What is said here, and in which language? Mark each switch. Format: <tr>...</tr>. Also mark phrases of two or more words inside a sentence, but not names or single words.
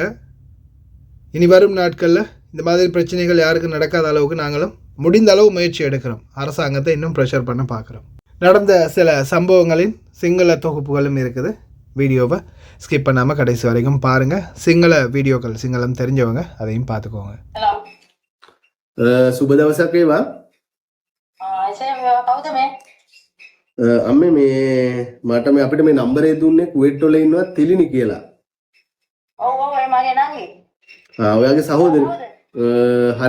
<ta>இனி வரும் நாட்களில் இந்த மாதிரி பிரச்சனைகள் யாருக்கும் நடக்காத அளவுக்கு நாங்களும் முடிந்த அளவு முயற்சி எடுக்கிறோம். அரசாங்கத்தை இன்னும் ப்ரெஷர் பண்ண பார்க்குறோம். நடந்த சில சம்பவங்களின் சிங்கள தொகுப்புகளும் இருக்குது. வீடியோவை ஸ்கிப் பண்ணாமல் கடைசி வரைக்கும் பாருங்கள். சிங்கள வீடியோக்கள், சிங்களம் தெரிஞ்சவங்க அதையும் பார்த்துக்கோங்க.</ta> <si>සුබ දවසක් වේවා. අම්මේ මේ මට මේ අපිට මේ නම්බරේ දුන්නේ කුවේට් වල ඉන්නවා තිලිනි කියලා. ඔයාගේ සහෝදරය. හරි.</si>